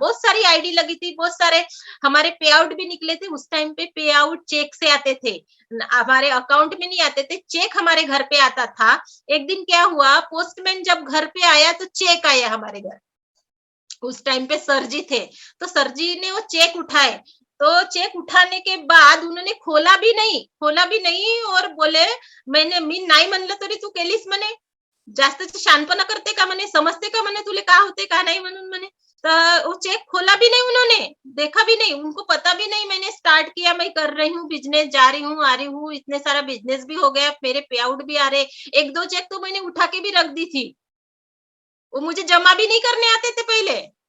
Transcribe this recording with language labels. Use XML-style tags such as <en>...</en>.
<hi>बहुत सारी आईडी लगी थी, बहुत सारे हमारे पे आउट भी निकले थे। उस टाइम पे पे आउट चेक से आते थे, हमारे अकाउंट में नहीं आते थे, चेक हमारे घर पे आता था। एक दिन क्या हुआ, पोस्टमैन जब घर पे आया तो चेक आया हमारे घर। उस टाइम पे सर जी थे, तो सर जी ने वो चेक उठाए। तो चेक उठाने के बाद उन्होंने खोला भी नहीं, और बोले</hi> <mr>मी नाही म्हणलं तरी तू केलीस म्हणे, जास्त शहाणपणा करते का म्हणे, समजते का म्हणे तुले का होते का नाही म्हणून म्हणे।</mr> <hi>तर वो चेक खोला भी नहीं उन्होंने, देखा भी नहीं, उनको पता भी नहीं मैंने स्टार्ट किया, मैं कर रही हूँ बिजनेस, जा रही हूँ आ रही हूँ, इतने सारा बिजनेस भी हो गया, मेरे पे आउट भी आ रहे। 1-2 चेक तो मैंने उठा के भी रख दी थी, वो मुझे जमा भी नहीं करने आते थे पहले।</hi>